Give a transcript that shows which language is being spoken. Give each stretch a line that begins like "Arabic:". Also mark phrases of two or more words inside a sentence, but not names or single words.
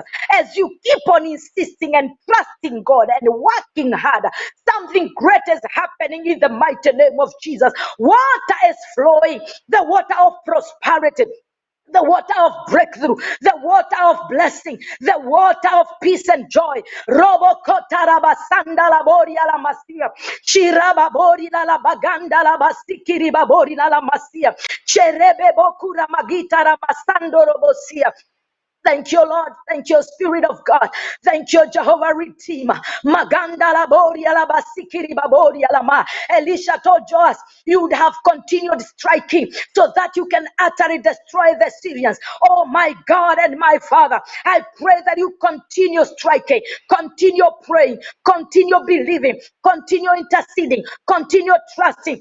English: As you keep on insisting and trusting God and working hard, something great is happening in the mighty name of Jesus. Water is flowing, the water of prosperity, the water of breakthrough, the water of blessing, the water of peace and joy. Robo kotaraba sandala bori ala masia, chiraba bori la baganda la basikiri babori la masia, cherebe bokura magita rabasando robosia. Thank you, Lord. Thank you, Spirit of God. Thank you, Jehovah Redeemer. Maganda la boria la basikiri baboria la ma. Elisha told Joas, you would have continued striking so that you can utterly destroy the Syrians. Oh my God and my Father, I pray that you continue striking, continue praying, continue believing, continue interceding, continue trusting.